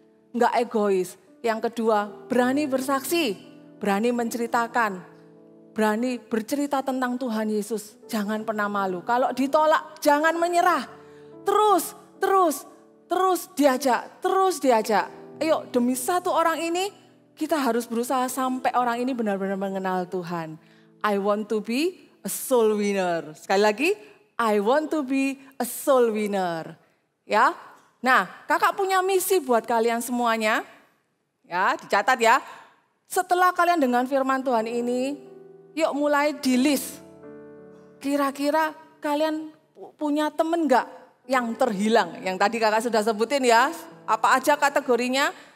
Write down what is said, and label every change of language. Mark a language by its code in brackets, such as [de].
[id] Enggak egois. Yang kedua, berani bersaksi, berani menceritakan, berani bercerita tentang Tuhan Yesus. Jangan pernah malu. Kalau ditolak, jangan menyerah. Terus diajak. Ayo, demi satu orang ini, kita harus berusaha sampai orang ini benar-benar mengenal Tuhan. [en] I want to be a soul winner. [id] Sekali lagi, [en] I want to be a soul winner. [id] Ya. Nah, kakak punya misi buat kalian semuanya. Ya, dicatat ya. Setelah kalian dengan firman Tuhan ini, yuk mulai di list. Kira-kira kalian punya temen enggak yang terhilang? Yang tadi kakak sudah sebutin ya. Apa aja kategorinya?